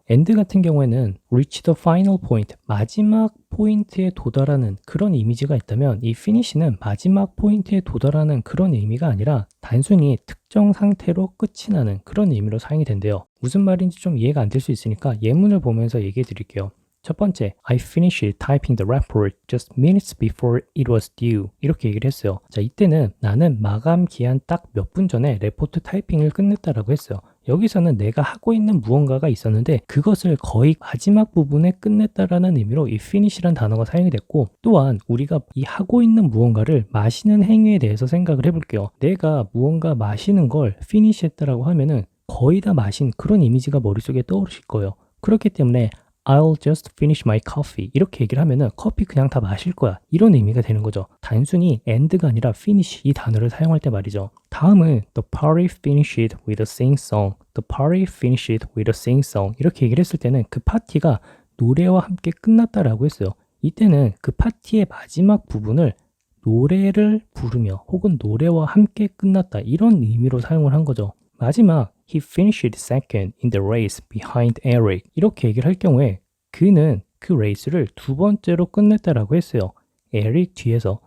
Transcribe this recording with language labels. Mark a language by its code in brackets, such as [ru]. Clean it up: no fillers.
[ko] end 같은 경우에는 [en] reach the final point [ko] 마지막 포인트에 도달하는 그런 이미지가 있다면 이 finish는 마지막 포인트에 도달하는 그런 의미가 아니라 단순히 특정 상태로 끝이 나는 그런 의미로 사용이 된대요. 무슨 말인지 좀 이해가 안 될 수 있으니까 예문을 보면서 얘기해 드릴게요. 첫 번째, [en] I finished typing the report just minutes before it was due. [ko] 이렇게 얘기를 했어요. 자, 이때는 나는 마감 기한 딱 몇 분 전에 레포트 타이핑을 끝냈다라고 했어요. 여기서는 내가 하고 있는 무언가가 있었는데 그것을 거의 마지막 부분에 끝냈다라는 의미로 이 finish란 단어가 사용이 됐고, 또한 우리가 이 하고 있는 무언가를 마시는 행위에 대해서 생각을 해볼게요. 내가 무언가 마시는 걸 finish 했다라고 하면은 거의 다 마신 그런 이미지가 머릿속에 떠오르실 거예요. 그렇기 때문에 [en] I'll just finish my coffee [ko] 이렇게 얘기를 하면은 커피 그냥 다 마실 거야 이런 의미가 되는 거죠. 단순히 end가 아니라 finish 이 단어를 사용할 때 말이죠. 다음은 [en] the party finished with a sing song. The party finished with a sing song [ko] 이렇게 얘기를 했을 때는 그 파티가 노래와 함께 끝났다라고 했어요. 이때는 그 파티의 마지막 부분을 노래를 부르며 혹은 노래와 함께 끝났다 이런 의미로 사용을 한 거죠. 마지막 [en] He finished second in the race behind Eric [ko] 이렇게 얘기를 할 경우에 그는 그 레이스를 두 번째로 끝냈다라고 했어요. 에릭 뒤에서.